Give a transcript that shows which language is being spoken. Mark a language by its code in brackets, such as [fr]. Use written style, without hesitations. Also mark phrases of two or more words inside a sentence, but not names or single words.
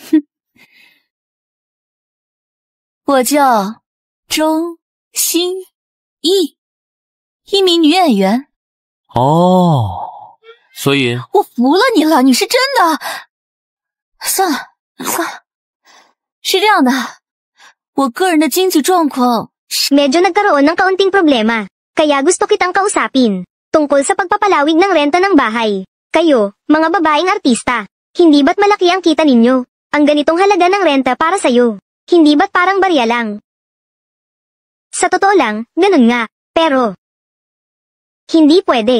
[zh] 我叫周心逸，一名女演员。哦，所以我服了你了，你是真的。算了，是这样的，我个人的经济状况 [tl] Medyo nagkaroon ng kaunting problema, kaya gusto kitang kausapin, tungkol sa pagpapalawig ng renta ng bahay. Kayo, mga babaeng artista, hindi ba't malaki ang kita ninyo? Ang ganitong halaga ng renta para sa'yo, hindi ba't parang barya lang? Sa totoo lang, ganun nga, pero hindi pwede.